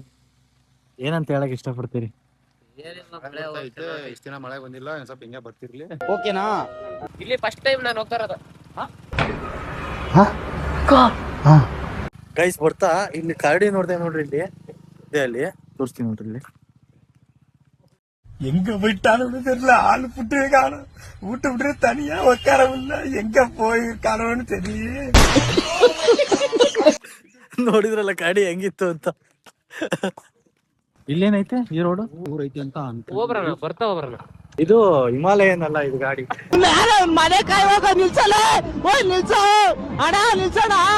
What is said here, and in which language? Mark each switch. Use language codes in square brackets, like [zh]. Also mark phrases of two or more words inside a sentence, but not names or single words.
[kn] ಏನಂತ ಹೇಳಕ್ ಇಷ್ಟಪಡ್ತೀರಿ? ಇಷ್ಟ ದಿನ ಮಳೆ ಬಂದಿಲ್ಲ, ಸ್ವಲ್ಪ ಹಿಂಗೆ ಬರ್ತಿರ್ಲಿ. ಓಕೆನಾ? ಇಲ್ಲಿ [en] first time [kn] ನಾನು ಹೋಗ್ತಾ ಇರೋದು. ಗೈಸ್ ಬರ್ತಾ ಇಲ್ಲಿ ಕರಡಿ ನೋಡ್ದೆ ನೋಡ್ರಿ. ಇಲ್ಲಿ ಇದೆ, ಅಲ್ಲಿ ತೋರಿಸ್ತೀನಿ ನೋಡ್ರಿ. ಇಲ್ಲಿ [ta] எங்க போயிட்டாலும் தெரியல. ஆளு புட்டு காணும், வீட்டு விட்டு தனியா உட்காரவில்ல. எங்க போயிருக்கானோன்னு தெரியல. [kn] ನೋಡಿದ್ರಲ್ಲ ಕರಡಿ ಹೆಂಗಿತ್ತು ಅಂತ. ಇಲ್ಲೇನೈತೆ ಈ ರೋಡ್ ಊರೈತಿ ಅಂತ ಹೋಗ್ಬರೋಣ, ಬರ್ತಾ ಹೋಗ್ಬರೋಣ. ಇದು ಹಿಮಾಲಯನ್ ಅಲ್ಲ ಇದು ಗಾಡಿ. ಮನೆ ಕಾಯುವಾಗ ನಿಲ್ಸಲ್ಲ. ಓಯ್ ನಿಲ್ಸೋ ಅಣ್ಣ, ನಿಲ್ಸೋಣ.